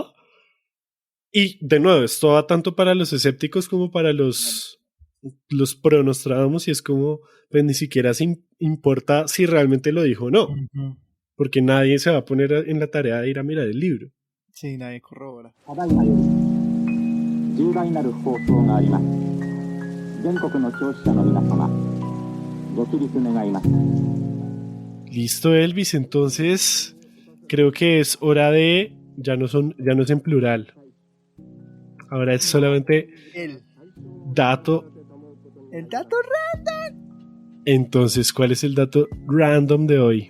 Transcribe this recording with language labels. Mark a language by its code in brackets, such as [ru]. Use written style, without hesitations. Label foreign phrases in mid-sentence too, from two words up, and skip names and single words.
[es] Y de nuevo, esto va tanto para los escépticos como para los pro Nostradamus, y es como, pues ni siquiera se importa si realmente lo dijo o no, porque nadie se va a poner en la tarea de ir a mirar el libro. Sí, nadie corrobora. [ja] 重大なる放送があります。全国の聴取者の皆様、ご起立願います。 [es] Listo, Elvis. Entonces, creo que es hora de... ya no es en plural. Ahora es solamente El dato. dato Entonces, ¿cuál es el dato random de hoy?